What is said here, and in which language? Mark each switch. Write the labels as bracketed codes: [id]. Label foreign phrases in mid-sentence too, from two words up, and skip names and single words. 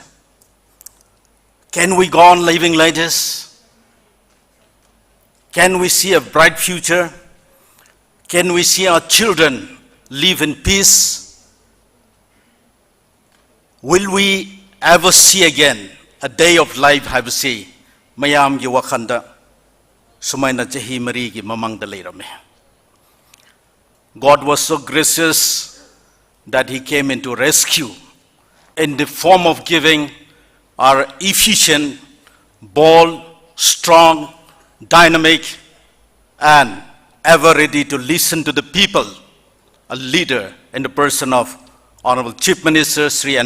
[en] Can we go on living like this? Can we see a bright future? Can we see our children live in peace? Will we ever see again a day of life, have say, [mni] mayam gi wakanda, sumayna jahi mari gi mamang da leirame. [en] God was so gracious that He came into rescue in the form of giving our efficient, bold, strong, dynamic, and ever ready to listen to the people, a leader in the person of Honorable Chief Minister Sri N.